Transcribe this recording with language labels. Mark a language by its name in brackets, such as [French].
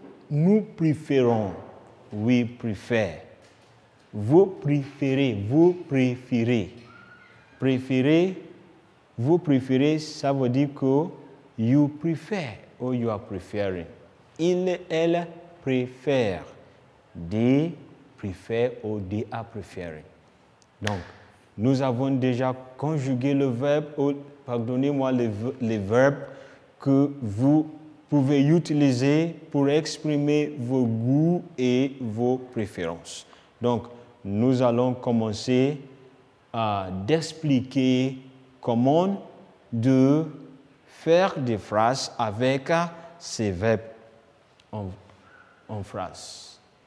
[French] Nous préférons. [English] We prefer. [French] Vous préférez. Vous préférez. Préférer. Vous préférez, ça veut dire que [English] you prefer or you are preferring. [French] Il, elle préfère. [English] They prefer or they are preferring. [French] Donc, nous avons déjà conjugué le verbe, pardonnez-moi, les verbes que vous pouvez utiliser pour exprimer vos goûts et vos préférences. Donc, nous allons commencer d'expliquer comment de faire des phrases avec ces verbes en phrase.